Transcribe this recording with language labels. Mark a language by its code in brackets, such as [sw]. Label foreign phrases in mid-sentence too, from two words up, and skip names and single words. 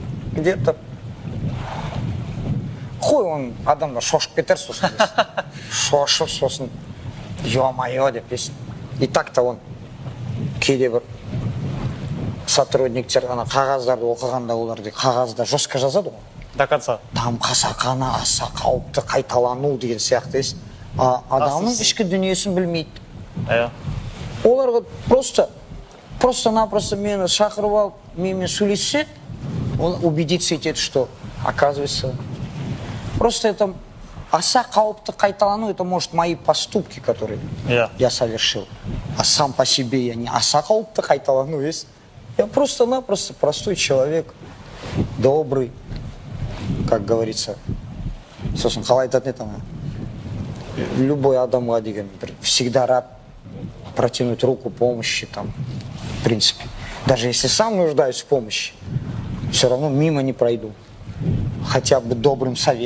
[kk] где-то қой оның адамдар шошып кетер сосын шошып сосын ё-моё деп десін. [ru] И так-то он [kk] кейде бір сотрудниктер ана қағаздарды оқығанда олар қағазда жестко жазады ғой. [ru] До конца. [kk] Там қасақана аса қауіпті қайталану деген сияқты десін. Адамның ішкі дүниесін білмейді. Оларға просто-напросто мені шақырып алып, менімен сөйлессе, [ru] он убедиться етеді, что, оказывается, просто это [kk] аса қауіпті қайталану, [ru] это может мои поступки, которые я совершил. А сам по себе я не [kk] аса қауіпті қайталану [ru] есть. Я просто-напросто простой человек, добрый, как говорится. [kk] Сосын, қалай айтатын еді ана? [ru] Любой [kk] адамға деген [ru] всегда рад протянуть руку помощи там, в принципе. Даже если сам нуждаюсь в помощи, все равно мимо не пройду. Хотя бы добрым советом.